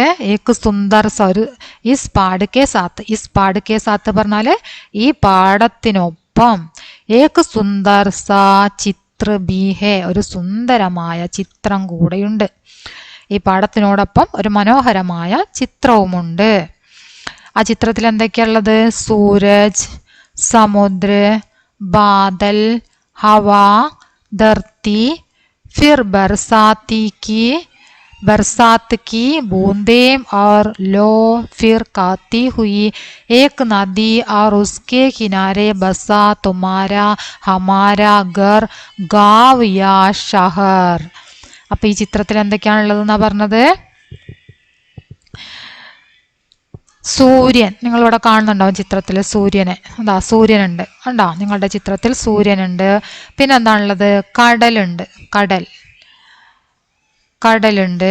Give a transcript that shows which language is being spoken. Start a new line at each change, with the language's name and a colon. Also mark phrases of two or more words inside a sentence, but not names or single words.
Hindi: एक सुंदर सा ഒരു इस पाठ के साथ
Malayalam: പറഞ്ഞാൽ ഈ പാഠത്തിനൊപ്പം
Hindi: एक सुंदर सा चित्र भी है
Malayalam: ഒരു സുന്ദരമായ ചിത്രം കൂടെയുണ്ട്. ഈ പാഠത്തിനോടൊപ്പം ഒരു മനോഹരമായ ചിത്രവുമുണ്ട്. ആ ചിത്രത്തിൽ എന്തൊക്കെയുള്ളത്?
Hindi: सूरज, समुद्र, बादल, हवा, धरती, फिर बरसात की बूंदें और लो फिर काती हुई एक नदी और उसके किनारे बसा तुम्हारा हमारा घर गाँव या शहर.
Malayalam: അപ്പം ഈ ചിത്രത്തിൽ എന്തൊക്കെയാണുള്ളതെന്നാ പറഞ്ഞത്? സൂര്യൻ, നിങ്ങളിവിടെ കാണുന്നുണ്ടാവും ചിത്രത്തിൽ സൂര്യനെ. എന്താ സൂര്യനുണ്ട് കണ്ടോ? നിങ്ങളുടെ ചിത്രത്തിൽ സൂര്യനുണ്ട്. പിന്നെ എന്താണുള്ളത്? കടലുണ്ട്.